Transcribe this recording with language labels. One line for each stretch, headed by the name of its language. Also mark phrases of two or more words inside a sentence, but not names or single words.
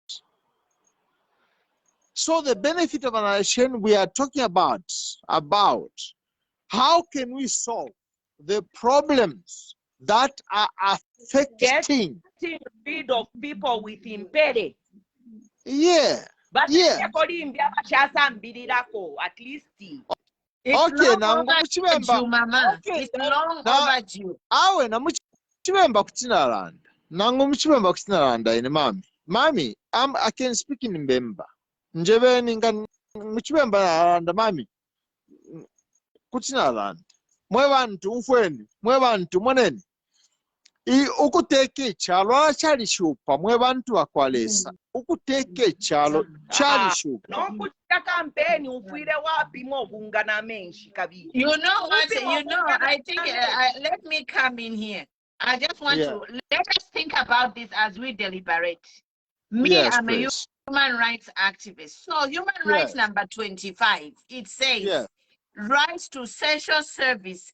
English: So the benefit of our nation, we are talking about how can we solve the problems that are affecting. Getting rid of people with impediment. Yeah. But yeah. At least. It's okay, long overdue, Mama. Okay, it's long overdue.
Bemba: Awe na muchibemba kutinalanda. Nangu muchibemba kutinalanda ine mami.
English: I can speak in Mbemba.
Bemba: Njebeni nga muchibemba nalanda mami. Kutinalanda. Mwe bantu mfweni, mwe bantu mweneni. Ukuteke chalo chali shupa, mwe bantu akwalesa. Ukuteke chalo chali shupa. No kuchita campaign ufire wapi mo bunga na menshi kabi.
English: You know what? I think let me come in here. I just want to let us think about this as we deliberate. I'm a human rights activist. So human rights number 25, it says rights to social service.